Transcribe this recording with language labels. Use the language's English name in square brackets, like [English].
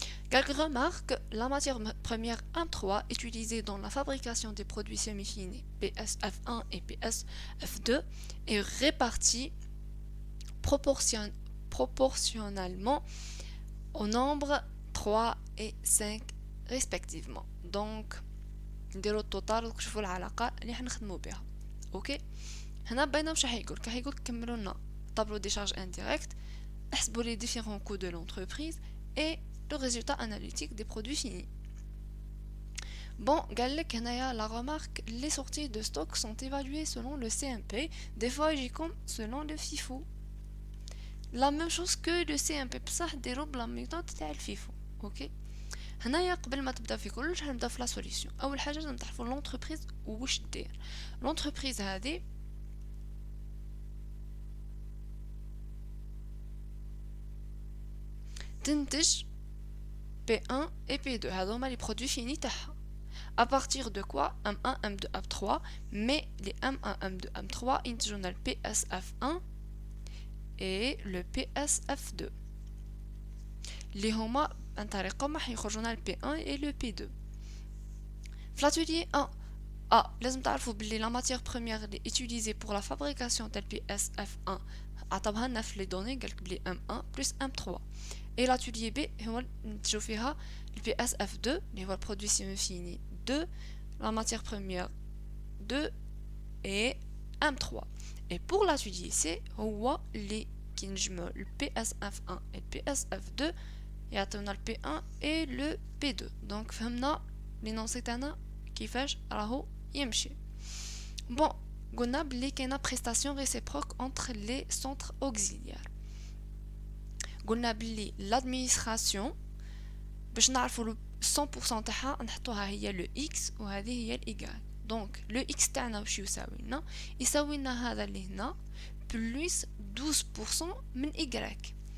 [French] Quelques remarques: la matière première M3 utilisée dans la fabrication des produits semi-finis PSF1 et PSF2 est répartie proportionnellement au nombre 3 et 5 respectivement. [Arabic] Donc نديرو التوتال ونشوفوا العلاقه اللي حنخدموا بها. اوكي هنا باينه واش راح يقول كملوا لنا [French] طابلو دي شارج انديريكت احسبوا les différents coûts de l'entreprise et le résultat analytique des produits finis. Bon, [Arabic] قالك هنايا [French] la remarque, les sorties de stock sont évaluées selon le CMP, des fois j'y compte selon le FIFO. La même chose que le CMP [Arabic] بصح ديرو بلا ميثود تاع الفيفو. اوكي هنايا قبل ما تبدا في كلش نبدا في [French] لا سوليسيون. [Arabic] اول حاجه لازم تعرفوا لونتربريز واش دير. لونتربريز هذه تنتج [French] P1 et P2 [Arabic] هذوما لي [French] برودوي فيني [Arabic] تاعها. [French] à partir de quoi M1 M2 M3 mais les M1 M2 M3 [Arabic] ينتجوا لنا [French] le PSF1 et le PSF2 [Arabic] اللي هما عن طريقهم راح يخرجوا لنا [French] le P1 et le P2. في l'atelier 1 [Arabic] لازم تعرفوا باللي [French] la matière première اللي utilisée pour la fabrication del PSF1 [Arabic] عطاوها لنا في [French] les données [Arabic] قالك بلي [French] M1 plus M3 et l'atelier B [Arabic] هو نتجو فيها [French] le PSF2 [Arabic] اللي هو [French] le produit semi-fini 2, la matière première 2 et M3. Et pour l'atelier C, [Arabic] هو اللي كينجمعوا [French] le PSF1 et le PSF2 [Arabic] يعطيونا [French] le P1 et le P2. [Arabic] Donc فهمنا l'énoncé تاعنا كيفاش راهو يمشي. [French] Bon, [Arabic] قلنا بلي كاينه [French] prestation réciproque entre les centres auxiliaires. [Arabic] قلنا بلي l'administration باش نعرفوا 100% تاعها نحطوها هي لو اكس وهذه هي الايغال. دونك لو اكس تاعنا واش يساوي لنا هذا اللي هنا بلس 12% من ايغريك.